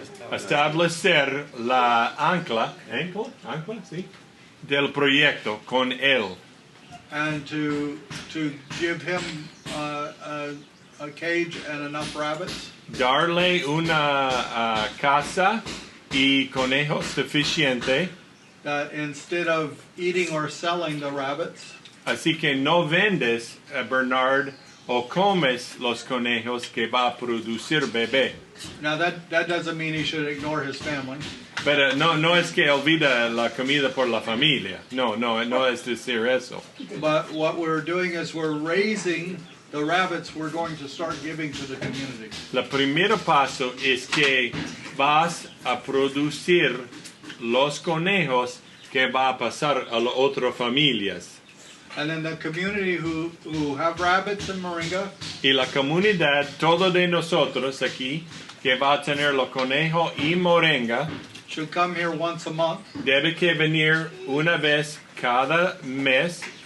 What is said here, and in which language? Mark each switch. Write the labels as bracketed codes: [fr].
[es] Establecer la ancla, sí, del proyecto con él. [en] And to give him a cage and enough rabbits, [es] Darle una casa y conejos suficiente, [en] that instead of eating or selling the rabbits, [es] así que no vendes a Bernard o comes los conejos que va a producir bebé. [en] now that doesn't mean he should ignore his family, [es] Pero no es que olvida la comida por la familia. No es decir eso. [en] but what we're doing is we're raising the rabbits we're going to start giving to the community. [es] El primer paso es que vas a producir los conejos que va a pasar a las otras familias. [en] And then the community who have rabbits in Moringa, [es] Y la comunidad, todo de nosotros aquí, que va a tener los conejos y moringa, [en] should come here once a month [es] debe que venir una vez cada mes,